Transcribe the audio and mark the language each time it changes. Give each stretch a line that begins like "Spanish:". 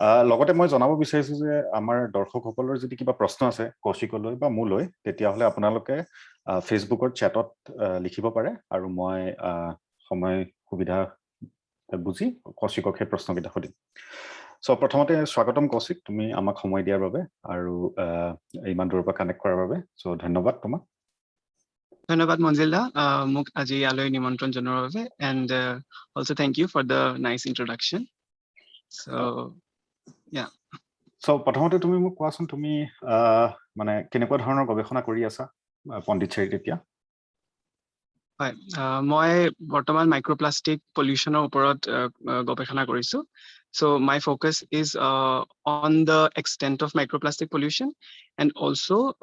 Assamese: লগতে মই জনাব বিচাৰিছো যে আমাৰ দৰ্শকসকলৰ যদি কিবা প্ৰশ্ন আছে কৌশিকলৈ বা মোলৈ তেতিয়াহলে আপোনালোকে ফেচবুকৰ চেটত লিখিব পাৰে আৰু মই সময় সুবিধা বুজি কৌশিকক সেই প্ৰশ্নকেইটা সুধিম সো প্ৰথমতে স্বাগতম কৌশিক তুমি আমাক সময় দিয়াৰ বাবে আৰু ইমান দূৰৰ পৰা কানেক্ট কৰাৰ বাবে সো ধন্যবাদ তোমাক ধন্যবাদ মঞ্জিলদা মোক আজি ইয়ালৈ নিমন্ত্ৰণ জনোৱাৰ বাবে
English: and also thank you for the nice introduction so yeah
Assamese: so প্ৰথমতে তুমি মোক কোৱাচোন তুমি মানে কেনেকুৱা ধৰণৰ গৱেষণা কৰি আছা পণ্ডিচেৰীত এতিয়া হয় মই বৰ্তমান মাইক্ৰোপ্লাষ্টিক পলিউশনৰ ওপৰত গৱেষণা কৰিছো
English: so my focus is on the extent of microplastic pollution and also